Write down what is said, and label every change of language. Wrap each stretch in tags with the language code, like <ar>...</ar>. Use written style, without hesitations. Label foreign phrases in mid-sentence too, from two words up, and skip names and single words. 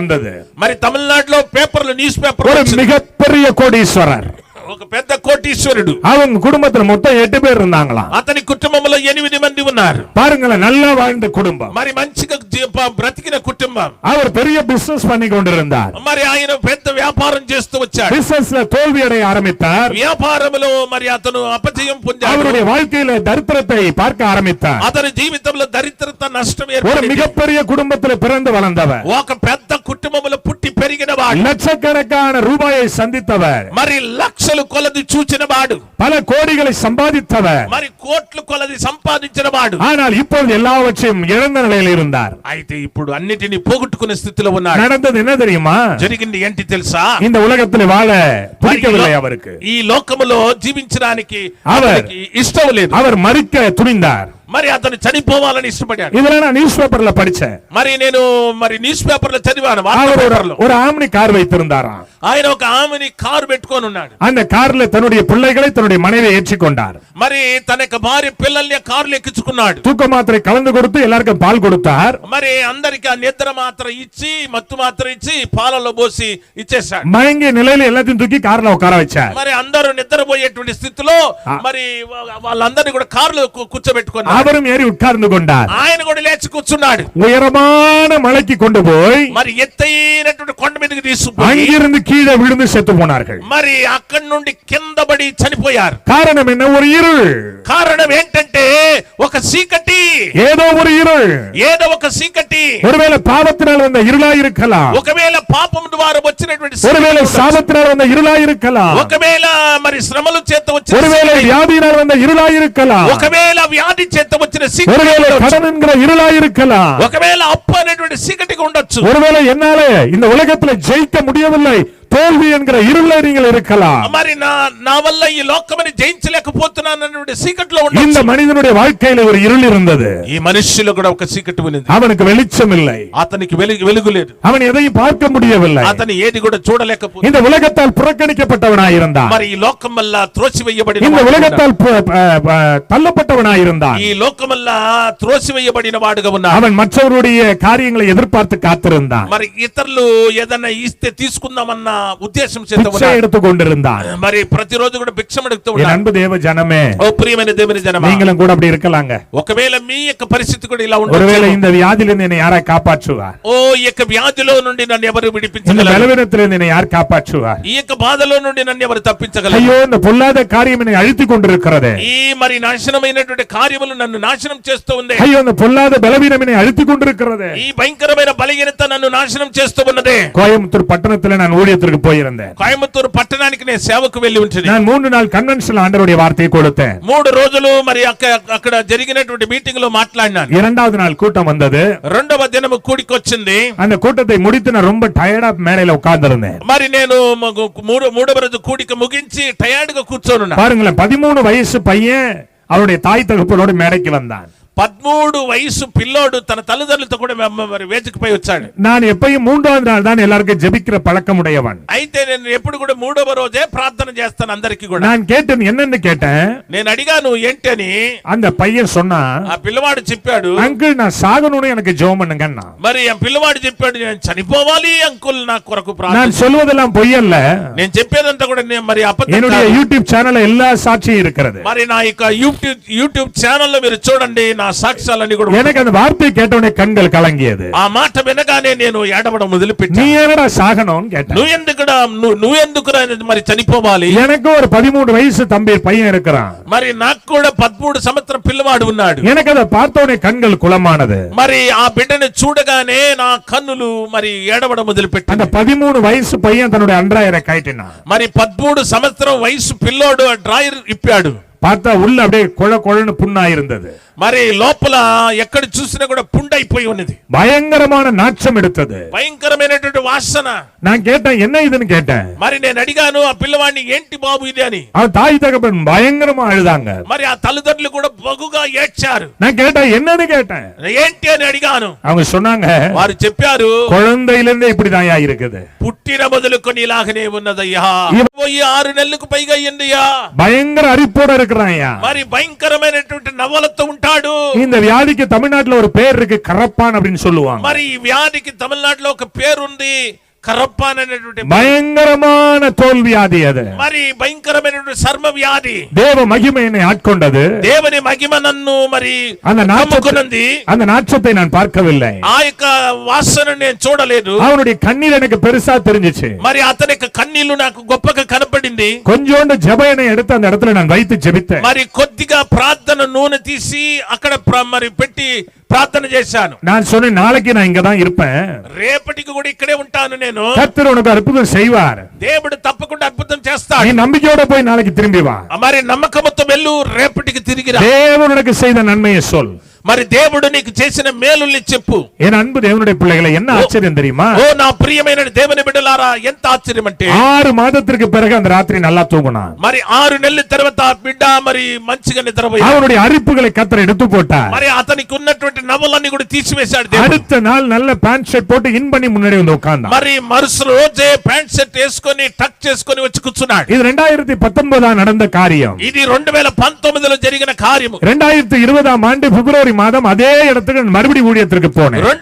<te>మరి తమిళనాడులో పేపర్లు,</te> <en>news paper,</en> <ta>ஒரு மிகப்பெரிய கோடீஸ்வரர்,</ta> <te>ఒక పెద్ద కోటీశ్వరుడు,</te> <ta>அவங்க குடும்பத்துல மொத்தம் 8 பேர் இருந்தாங்களாம்.</ta> <te>అతని కుటుంబంలో 8 మంది ఉన్నారు.</te> <ta>பாருங்களேன், நல்லா வாழ்ந்த குடும்பம்.</ta> <te>మరి మంచిగా బ్రతికిన కుటుంబం.</te> <ta>அவர் பெரிய பிசினஸ் பண்ணி கொண்டிருந்தார்.</ta> <te>మరి ఆయన పెద్ద వ్యాపారం చేస్తూ వచ్చాడు.</te> <ta>பிசினஸ்ல தோல்வி அடைய ஆரம்பித்தார்.</ta> <te>వ్యాపారంలో మరి అతను అపజయం పొందాడు.</te> <ta>அவருடைய வாழ்க்கையில தரித்திரத்தை பார்க்க ஆரம்பித்தார்.</ta> <te>అతని జీవితంలో దరిద్రత, నష్టం</te> <ta>ஒரு</ta> <te>ఏర్పడింది.</te> <ta>மிகப்பெரிய குடும்பத்தில் பிறந்து வளர்ந்தவர்,</ta> <te>ఒక పెద్ద కుటుంబంలో పుట్టి పెరిగిన వాడు,</te> <ta>லட்சக்கணக்கான ரூபாயை சந்தித்தவர்,</ta> <te>మరి లక్షలు కొలది చూచిన వాడు,</te> <ta>பல கோடிகளை சம்பாதித்தவர்.</ta> <te>మరి కోట్లు కొలది సంపాదించిన వాడు.</te> <ta>ஆனால் இப்பொழுது எல்லாவற்றையும் இழந்த நிலையில் இருந்தார்.</ta> <te>అయితే ఇప్పుడు అన్నిటిని పోగొట్టుకునే స్థితిలో ఉన్నాడు.</te> <ta>நடந்தது என்ன தெரியுமா?</ta> <te>జరిగింది ఏంటి తెలుసా?</te> <ta>இந்த உலகத்தில் வாழ பிடிக்கவில்லை அவருக்கு.</ta> <te>ఈ లోకములో జీవించడానికి</te> <ta>அவர்</ta> <te>అతనికి ఇష్టం లేదు.</te> <ta>அவர் மறிக்க துணிந்தார்.</ta> <te>మరి అతను చనిపోవాలని ఇష్టపడ్డాడు.</te> <ta>இதெல்லாம் நான்</ta> <en>news paper</en> <ta>படிச்சேன்.</ta> <te>మరి నేను</te> <en>news paper</en> <te>లో చదివాను.</te> <ta>அவர் ஒரு ஆம்னி கார் வைத்திருந்தாராம்.</ta> <te>ఆయన ఒక ఆమెని కారు పెట్టుకొని ఉన్నాడు.</te> <ta>அந்த కార్ல தன்னுடைய பிள்ளைகளை தன்னுடைய மனைவியை ஏற்றிக்கொண்டார்.</ta> <te>మరి తన యొక్క భార్య పిల్లల్ని కారులో ఎక్కించుకున్నాడు.</te> <ta>தூக்க மாத்திரை கலந்து கொடுத்து எல்லாருக்கும் பால் கொடுத்தார்.</ta> <te>మరి అందరికి ఆ నిద్ర మాత్ర ఇచ్చి, మత్తు మాత్ర ఇచ్చి, పాలలో పోసి ఇచ్చేశాడు.</te> <ta>மயங்கிய நிலையில எல்லாத்தையும் தூக்கி కార్ல உட்கார வச்சார்.</ta> <te>మరి అందరూ నిద్రపోయేటువంటి స్థితిలో మరి వాళ్ళందరినీ కూడా కారులో కూర్చోబెట్టుకున్నారు.</te> <ta>அவரும் ஏறி உட்கார்ந்து கொண்டார்.</ta> <te>ఆయన కూడా లేచి కూర్చున్నాడు.</te> <ta>உயரமான மலைக்கு கொண்டு போய்</ta> <te>మరి ఎత్తైనటువంటి కొండ మీదకి తీసుకుపోయి</te> <ta>அங்கிருந்து கீழே விழுந்து செத்து போனார்கள்.</ta> <te>మరి అక్కడి నుండి కింద పడి చనిపోయారు.</te> <ta>காரணம் என்ன? ஒரு இருள்.</ta> <te>కారణం ఏంటంటే ఒక చీకటి,</te> <ta>ஏதோ ஒரு இருள்.</ta> <te>ఏదో ఒక చీకటి.</te> <ta>ஒருவேளை பாவத்தினால் வந்த இருளா இருக்கலாம்.</ta> <te>ఒకవేళ పాపం ద్వారా వచ్చినటువంటి</te> <ta>ஒருவேளை சாபத்தினால் வந்த இருளா இருக்கலாம்.</ta> <te>ఒకవేళ మరి శ్రమల చేత వచ్చిన,</te> <ta>ஒருவேளை வியாதியினால் வந்த இருளா இருக்கலாம்.</ta> <te>ఒకవేళ వ్యాధి చేత వచ్చిన</te> <ta>ஒருவேளை கடன் என்கிற இருளா இருக்கலாம்.</ta> <te>ఒకవేళ అప్పు అనేటువంటి చీకటిగా ఉండొచ్చు.</te> <ta>ஒருவேளை என்னால இந்த உலகத்துல ஜெயிக்க முடியவில்லை, தோல்வி என்கிற இருள நீங்கள் இருக்கலாம்.</ta> <te>మరి నా వల్ల ఈ లోకమని జయించలేకపోతున్నాను అన్నటువంటి చీకటిలో</te> <ta>இந்த</ta> <te>ఉండొచ్చు.</te> <ta>மனிதனுடைய வாழ்க்கையில ஒரு இருள் இருந்தது.</ta> <te>ఈ మనిషిలో కూడా ఒక చీకటి ఉన్నది.</te> <ta>அவனுக்கு வெளிச்சம் இல்லை.</ta> <te>అతనికి వెలుగు లేదు.</te> <ta>அவன் எதையும் பார்க்க முடியவில்லை.</ta> <te>అతను ఏది కూడా చూడలేకపోతే,</te> <ta>இந்த உலகத்தால் புறக்கணிக்கப்பட்டவனாயிருந்தான்.</ta> <te>మరి ఈ లోకం వల్ల త్రోసివేయబడిన</te> <ta>இந்த</ta> <te>వాడుగా</te> <ta>உலகத்தால் தள்ளப்பட்டவனாயிருந்தான்.</ta> <te>ఈ లోకం వల్ల త్రోసివేయబడిన వాడుగా ఉన్నాడు.</te> <ta>அவன் மற்றவருடைய காரியங்களை எதிர்பார்த்து காத்திருந்தான்.</ta> <te>మరి ఇతరులు ఏదైనా ఇస్తే తీసుకుందామన్న ఉద్దేశం చేత</te> <ta>பிச்சை</ta> <te>ఉన్నాడు.</te> <ta>எடுத்துக் கொண்டிருந்தான்.</ta> <te>మరి ప్రతిరోజు కూడా భిక్షం అడుగుతూ</te> <ta>என்</ta> <te>ఉన్నాడు.</te> <ta>அன்பு தேவ ஜனமே,</ta> <te>ఓ ప్రియమైన దేవుని జనమా,</te> <ta>நீங்களும் கூட அப்படி இருக்கலாங்க.</ta> <te>ఒకవేళ మీ యొక్క పరిస్థితి కూడా ఇలా</te> <ta>ஒருவேளை</ta> <te>ఉండొచ్చు.</te> <ta>இந்த வியாதியிலிருந்து என்னை யாரை காப்பாற்றுவார்?</ta> <te>ఓ ఈ యొక్క వ్యాధిలో నుండి నన్ను ఎవరు</te> <ta>இந்த</ta> <te>విడిపించగలరు?</te> <ta>பலவீனத்திலிருந்து என்னை யார் காப்பாற்றுவார்?</ta> <te>ఈ యొక్క బాధలో నుండి నన్ను ఎవరు తప్పించగలరు?</te> <ta>ஐயோ, இந்த பொல்லாத காரியம் என்னை அழித்துக் கொண்டிருக்கிறது.</ta> <te>ఈ మరి నాశనమైనటువంటి కార్యములు నన్ను నాశనం చేస్తూ ఉంది.</te> <ta>ஐயோ, இந்த பொல்லாத பலவீனம் என்னை அழித்துக் கொண்டிருக்கிறது.</ta> <te>ఈ భయంకరమైన బలహీనత నన్ను నాశనం చేస్తూ ఉన్నదే.</te> <ta>கோயம்புத்தூர் பட்டணத்தில் நான் ஊழியத்திற்கு போயிருந்தேன்.</ta> <te>కోయంబత్తూరు పట్టణానికి నేను సేవకు వెళ్లి ఉంటుంది.</te> <ta>நான் 3 நாள் கன்வென்ஷன் ஆண்டவருடைய வார்த்தையை கொடுத்தேன்.</ta> <te>3 రోజులు మరి అక్కడ జరిగినటువంటి మీటింగ్ లో మాట్లాడినాను.</te> <ta>2வது நாள் கூட்டம் வந்தது.</ta> <te>రెండవ దినము కూడికొచ్చింది.</te> <ta>அந்த கூட்டத்தை முடித்து நான் ரொம்ப டயர்டா மேடையில உட்கார்ந்திருந்தேன்.</ta> <te>మరి నేను మూడవ రోజు కూడిక ముగించి టయర్డ్ గా కూర్చోనున్నా.</te> <ta>பாருங்களேன், 13 வயசு பையன் அவருடைய தாய் தகப்பனோடு மேடைக்கு வந்தான்.</ta> <te>13 వయసు పిల్లోడు తన తల్లిదండ్రులతో కూడా మరి వేదికపై వచ్చాడు.</te> <ta>நான் எப்பயும் 3வது நாள் தான் எல்லாருக்கும் ஜெபிக்கிற பழக்கம் உடையவன்.</ta> <te>అయితే నేను ఎప్పుడు కూడా 3వ రోజే ప్రార్థన చేస్తాను అందరికి కూడా.</te> <ta>நான் கேட்டேன், என்னன்னு கேட்டேன்.</ta> <te>నేను అడిగాను ఏంటి అని.</te> <ta>அந்த పையன் சொன்னா,</ta> <te>ఆ పిల్లవాడు చెప్పాడు,</te> <ta>అంకుల్ நான் సాగணும்னு எனக்கு ஜெபம் பண்ணுங்கన్నా.</ta> <te>మరి ఆ పిల్లవాడు చెప్పాడు, నేను చనిపోవాలి అంకుల్ నా కొరకు ప్రార్థన.</te> <ta>நான் சொல்வதெல்லாம் பொய்யல்ல.</ta> <te>నేను చెప్పేదంతా కూడా మరి అబద్ధం</te> <ta>என்னுடைய</ta> <te>కాదు.</te> <ta>యూట్యూబ్ ఛానల్ எல்லா సాక్షిயும் இருக்கிறது.</ta> <te>మరి నా యొక్క యూట్యూబ్ ఛానల్ లో మీరు చూడండి, నా సాక్ష్యాలన్నీ కూడా</te> <ta>எனக்கு அந்த வார்த்தை கேட்டவனே கண்கள் கலங்கியது.</ta> <te>ఆ మాట వినగానే నేను ఏడవడం</te> <ta>நீ</ta> <te>మొదలుపెట్టాను.</te> <ta>என்னடா சாகணும்னு கேட்டேன்.</ta> <te>నువ్వెందుకురా మరి చనిపోవాలి?</te> <ta>எனக்கு ஒரு 13 வயசு தம்பி பையன் இருக்கிறான்.</ta> <te>మరి నాకు కూడా 13 సంవత్సరం పిల్లవాడు ఉన్నాడు.</te> <ta>எனக்கு அதை பார்த்தவனே கண்கள் குளமானது.</ta> <te>మరి ఆ బిడ్డని చూడగానే నా కన్నులు మరి ఏడవడం మొదలుపెట్టాను.</te> <ta>அந்த 13 వయసు பையன் தன்னுடைய அன்றாயரை கழட்டினான்.</ta> <te>మరి 13 సంవత్సరం వయసు పిల్లోడు ఆ డ్రాయర్ ఇప్పాడు.</te> <ta>பார்த்தா உள்ள அப்படியே கொழன்னு புண்ணா இருந்தது.</ta> <te>మరి లోపల ఎక్కడ చూసినా కూడా పుండైపోయి ఉన్నది.</te> <ta>பயங்கரமான நாற்றம் எடுத்தது.</ta> <te>భయంకరమైనటువంటి వాసన.</te> <ta>நான் கேட்டேன் என்ன இதுன்னு கேட்டேன்.</ta> <te>మరి నేను అడిగాను ఆ పిల్లవాడిని ఏంటి బాబు ఇది అని.</te> <ta>அவன் தாய் தகப்பன் பயங்கரமா அழுதாங்க.</ta> <te>మరి ఆ తల్లిదండ్రులు కూడా బగుగా ఏడ్చారు.</te> <ta>நான் கேட்டேன் என்னன்னு கேட்டேன்.</ta> <te>ఏంటి అని అడిగాను.</te> <ta>அவங்க சொன்னாங்க</ta> <te>వారు చెప్పారు</te> <ta>குழந்தையிலிருந்தே இப்படிதான் இருக்குது.</ta> <te>పుట్టిన మొదలుకొని ఇలాగనే ఉన్నదయ్యా. 6 నెలలకు పైగా అయ్యిందయ్యా.</te> <ta>பயங்கர அரிப்போட இருக்கிறான்யா.</ta> <te>మరి భయంకరమైనటువంటి నవలతో ఉంటాడు.</te> <ta>இந்த வியாதிக்கு தமிழ்நாட்டுல ஒரு பேர் இருக்கு கரப்பான் அப்படின்னு சொல்லுவாங்க.</ta> <te>మరి ఈ వ్యాధికి తమిళనాడులో ఒక పేరు ఉంది కరప్పాన్ అనేటువంటి.</te> <ta>பயங்கரமான தோல் வியாதி அது.</ta> <te>మరి భయంకరమైనటువంటి చర్మ వ్యాధి.</te> <ta>தேவ மகிமை என்னை ஆட்கொண்டது.</ta> <te>దేవుని మహిమ నన్ను మరి</te> <ta>அந்த நாற்றத்தை நான் பார்க்கவில்லை.</ta> <te>ఆ యొక్క వాసన నేను చూడలేదు.</te> <ta>அவனுடைய கண்ணீர் எனக்கு பெருசா தெரிஞ்சிச்சு.</ta> <te>మరి అతని యొక్క కన్నీళ్లు నాకు గొప్పగా కనపడింది.</te> <ta>கொஞ்சோண்டு ஜெப எண்ணெய் எடுத்து அந்த இடத்துல நான் வைத்து ஜெபித்தேன்.</ta> <te>మరి కొద్దిగా ప్రార్థన నూనె తీసి అక్కడ మరి పెట్టి ప్రార్థన చేశాను.</te> <ta>நான் சொன்னேன் நாளைக்கு நான் இங்க தான் இருப்பேன்.</ta> <te>రేపటికి కూడా ఇక్కడే ఉంటాను నేను.</te> <ta>கர்த்தர் உனக்கு அற்புதம் செய்வார்.</ta> <te>దేవుడు తప్పకుండా అద్భుతం చేస్తాడు.</te> <ta>நீ நம்பிக்கையோட போய் நாளைக்கு திரும்பி வா.</ta> <te>మరి నమ్మకంతో వెళ్ళు, రేపటికి తిరిగి రా.</te> <ta>தேவன் உனக்கு செய்த நன்மையை சொல்.</ta> <te>మరి దేవుడు నీకు చేసిన మేలుల్ని చెప్పు.</te> <ta>என் அன்பு தேவனுடைய பிள்ளைகளை என்ன ஆச்சரியம் தெரியுமா?</ta> <te>ఓ నా ప్రియమైన దేవుని బిడ్డలారా ఎంత ఆశ్చర్యం అంటే</te> <ta>6 மாதத்திற்கு பிறகு அந்த ராத்திரி நல்லா தூங்கினான்.</ta> <te>మరి 6 నెలల తర్వాత బిడ్డ మరి మంచిగా నిద్రపోయాడు.</te> <ta>அவனுடைய அரிப்புகளை கர்த்தர் எடுத்து போட்டார்.</ta> <te>మరి అతనికి ఉన్నటువంటి నవలన్నీ కూడా తీసివేశాడు దేవుడు.</te> <ta>அடுத்த நாள் நல்ல</ta> <en>pant shirt</en> <ta>போட்டு இன் பண்ணி முன்னாடி வந்து உட்கார்ந்தான்.</ta> <te>మరి మరుసటి రోజే</te> <en>pant shirt</en> <te>వేసుకొని టక్ చేసుకొని వచ్చి కూర్చున్నాడు.</te> <ta>இது 2019 நடந்த காரியம்.</ta> <te>ఇది 2019లో జరిగిన కార్యము.</te> <ta>2020 ஆண்டு பிப்ரவரி மாதம் அதே இடத்துக்கு மறுபடி ஊழியத்திற்கு போனேன்.</ta>